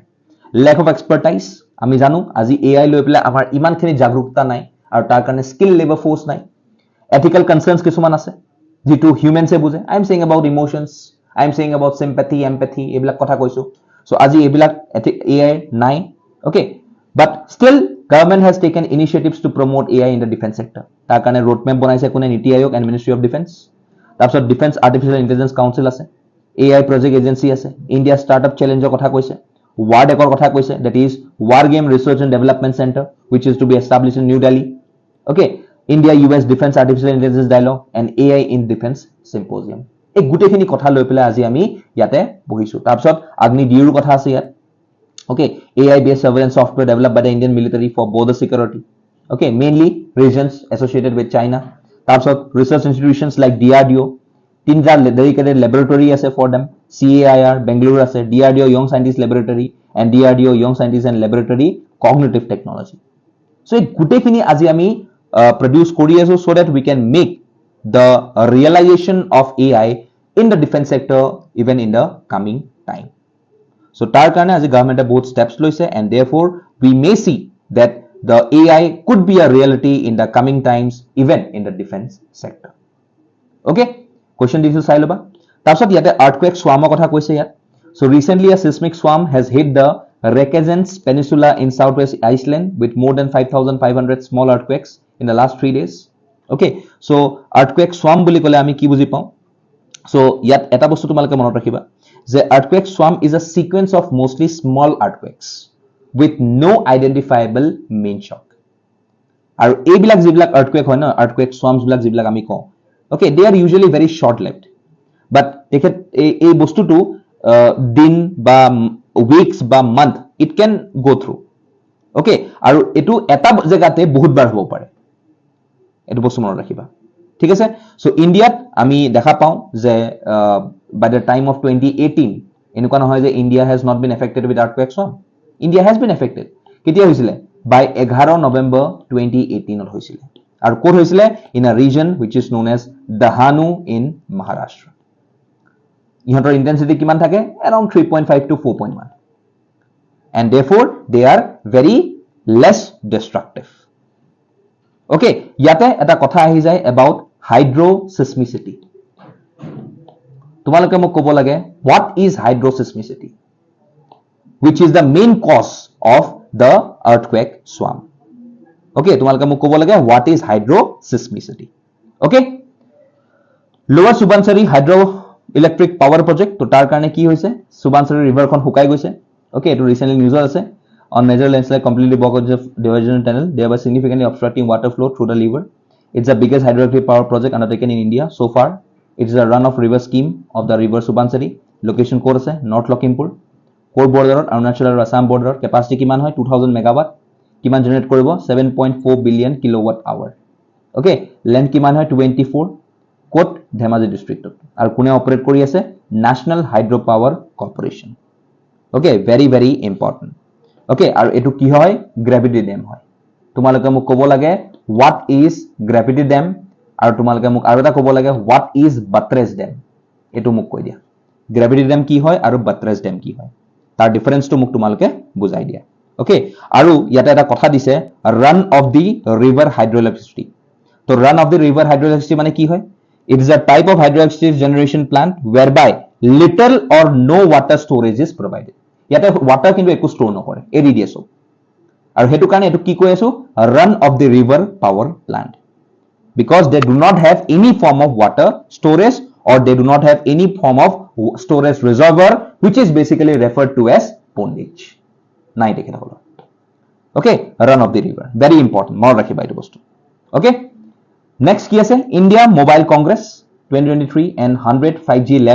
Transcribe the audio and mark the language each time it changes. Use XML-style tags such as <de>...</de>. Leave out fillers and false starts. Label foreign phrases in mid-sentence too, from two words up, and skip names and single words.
<en>lack of expertise,</en> <as>আমি জানো আজি AI লৈ পেলাই আমাৰ ইমানখিনি জাগৰূকতা নাই আৰু তাৰ কাৰণে</as> <en>skill labour force</en> <as>নাই।</as> <en>ethical concerns</en> <as>কিছুমান আছে যিটো হিউমেনছে বুজে।</as> <en>I am saying about emotions, I am saying about sympathy, empathy,</en> <as>এইবিলাক কথা কৈছো।</as> <en>চ' আজি এইবিলাক AI নাই, okay, but still government has taken initiatives to promote AI in the defense sector.</en> <as>তাৰ কাৰণে</as> <en>road map</en> <as>বনাইছে কোনে, নীতি আয়োগ</as> <en>and Ministry of Defense।</en> <as>তাৰপিছত ডিফেন্স আৰ্টিফিচিয়েল ইণ্টেলিজেন্স কাউন্সিল আছে, AI প্ৰজেক্ট এজেন্সি আছে, ইণ্ডিয়া ষ্টাৰ্টআপ চেলেঞ্জৰ কথা কৈছে, WARDECৰ কথা কৈছে,</as> <en>that is War Game Research and Development Center, which is to be established in New Delhi, okay, India US Defense Artificial Intelligence Dialogue and AI in Defense Symposium।</en> <as>এই গোটেইখিনি কথা লৈ পেলাই আজি আমি ইয়াতে বহিছো। তাৰপিছত আগ্নি ডিউৰ কথা আছে ইয়াত,</as> <en>okay, AI based surveillance software developed by the Indian military for border security, okay, mainly regions associated with China। তাৰপিছত research institutions like DRDO, তিনটা dedicated laboratory আছে for them, CAIR Bangalore আছে, DRDO Young Scientist Laboratory and DRDO Young Scientist and Laboratory Cognitive Technology। so</en> <as>এই গোটেইখিনি আজি আমি</as> <en>produce</en> <as>কৰি আছো</as> <en>so that we can make the realization of AI in the defense sector even in the coming time। so</en> <as>তাৰ কাৰণে আজি গভৰ্ণমেণ্টে বহুত</as> <en>steps লৈছে and therefore we may see that the AI could be a reality in the coming times even in the defense sector।</en> <as>okay, question দিছো চাই লবা। তাৰপিছত ইয়াতে</as> <en>earthquake swarmৰ</en> <as>কথা কৈছে ইয়াত।</as> <en>so recently a seismic swarm has hit the Reykjanes Peninsula in southwest Iceland with more than 5,500 small earthquakes in the last 3 days।</en> <as>okay, so</as> <en>earthquake swarm</en> <as>বুলি ক'লে আমি কি বুজি পাওঁ।</as> <en>so</en> <as>ইয়াত এটা বস্তু তোমালোকে মনত ৰাখিবা যে</as> <en>earthquake swarm is a sequence of mostly small earthquakes with no identifiable main shock।</en> <as>আৰু এইবিলাক যিবিলাক earthquake হয় ন,</as> <en>earthquake swarms</en> <as>বিলাক যিবিলাক আমি কওঁ,</as> <en>okay, they are usually very short lived but</en> <as>তেখেত এই বস্তুটো দিন বা</as> <en>weeks বা month it can go through,</en> <as>okay, আৰু এটো এটা জায়গাতে বহুত বাৰ হ'ব পাৰে, এটো বস্তু মনত ৰাখিবা, ঠিক আছে।</as> <en>so</en> <as>ইণ্ডিয়াত আমি দেখা পাওঁ যে</as> <en>by the time of 2018</en> <as>এনেকুৱা নহয় যে</as> <en>India has not been affected with earthquake swarm, India has been affected।</en> <as>কেতিয়া হৈছিলে,</as> <en>by 11 November 2018 ত হৈছিলে।</en> <as>আৰু ক'ত হৈছিলে,</as> <en>in a region which is known as Dahanu in Maharashtra।</en> <as>ইহঁতৰ intensity কিমান থাকে,</as> <en>around 3.5 to 4.1 and therefore they are very less destructive।</en> <as>okay, ইয়াতে এটা কথা আহি যায়</as> <en>about hydroseismicity।</en> <as>তোমালোকে মোক ক'ব লাগে</as> <en>what is hydroseismicity, which is the main cause of the earthquake swarm।</en> <as>okay, তোমালোকে মোক ক'ব লাগে</as> <en>what is hydroseismicity। okay, lower Subansari hydro electric power project,</en> <as>তো তাৰ কাৰণে কি হৈছে, Subansari river খন শুকাই গৈছে। okay, এটো ৰিসেন্টলি নিউজত আছে।</as> <en>on major landslide completely blocked the diversion tunnel, thereby significantly obstructing water flow through the river। it's the biggest hydroelectric power project undertaken in India so far। it is a run of river scheme of the river Subansari।</en> <as>location ক'ত আছে, নৰ্থ লখিমপুৰ। ক'ৰ বৰ্ডাৰত, অৰুণাচল আৰু আসাম বৰ্ডাৰত। কেপাচিটি কিমান হয়, 2000 মেগাৱাট। কিমান জেনাৰেট কৰিব, 7.4</as> <en>billion kilowatt hour.</en> <as>okay, লেণ্ড কিমান হয়, 24। ক'ত, ধেমাজি ডিষ্ট্ৰিক্টত। আৰু কোনে অপাৰেট কৰি আছে, নেশ্যনেল হাইড্ৰ পাৱাৰ কৰ্পোৰেশ্যন।</as> <en>okay, very very important।</en> <as>okay, আৰু এটো কি হয়, গ্ৰেভিটি ডেম হয়। তোমালোকে মোক ক'ব লাগে</as> <en>what is gravity dam</en> <as>আৰু তোমালোকে মোক আৰু এটা ক'ব লাগে</as> <en>what is buttress dam</en> <as>এটো মোক কৈ দিয়া</as> <en>gravity dam</en> <as>কি হয় আৰু</as> <en>buttress dam</en> <as>কি হয় তাৰ ডিফাৰেন্সটো মোক তোমালোকে বুজাই দিয়া ওকে আৰু ইয়াতে এটা কথা দিছে</as> <en>run of the river hydroelectricity তো run of the river hydroelectricity</en> <as>মানে কি হয়</as> <en>it is a type of hydroelectric generation plant whereby little or no water storage is provided</en> <as>ইয়াতে water কিন্তু একো স্টোৰ নকৰে এৰি দিয়ে সব আৰু হেতু কাৰণে এটো কি কৈ আছো</as> <en>run of the river power plant because they do not have any form of water storage or they do not have any form of storage reservoir which is basically referred to as pondage</en> <as>নাই দেখে থাকলো</as> <en>okay run of the river very important</en> <as>মোৰ ৰাখিবা এটো বস্তু</as> <en>okay next</en> <as>কি আছে</as> <en>India Mobile Congress 2023 and 100 5G labs</en>